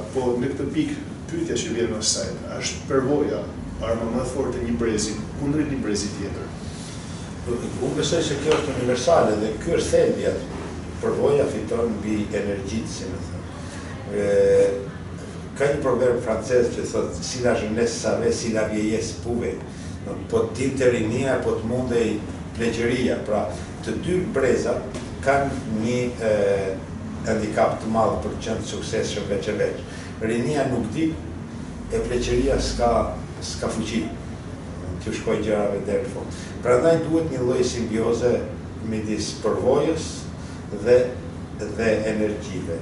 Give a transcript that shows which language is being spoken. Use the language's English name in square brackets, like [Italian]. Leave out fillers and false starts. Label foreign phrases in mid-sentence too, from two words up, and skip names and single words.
[Albanian] Po në këtë pikë pyetja që vjen më saj, është përvoja arma më e fortë e një brezi kundër një brezi tjetër. Unë besoj se kjo është universale dhe ky është thelbi aty. Përvoja fiton mbi energjitë, si më thënë. Ka një proverb francez që thotë [French] si la jeunesse savait, si la vieillesse pouvait. [Albanian] Po të dinte rinia, po të mundej pleqëria. Pra, të dy brezat kanë një handicap të madh për të qenë suksesshëm veç e veç. Rinia nuk di, e pleqëria s'ka fuqi. T'ju shkoj gjërave deri në fund. Prandaj duhet një lloj simbioze midis përvojës dhe energjive.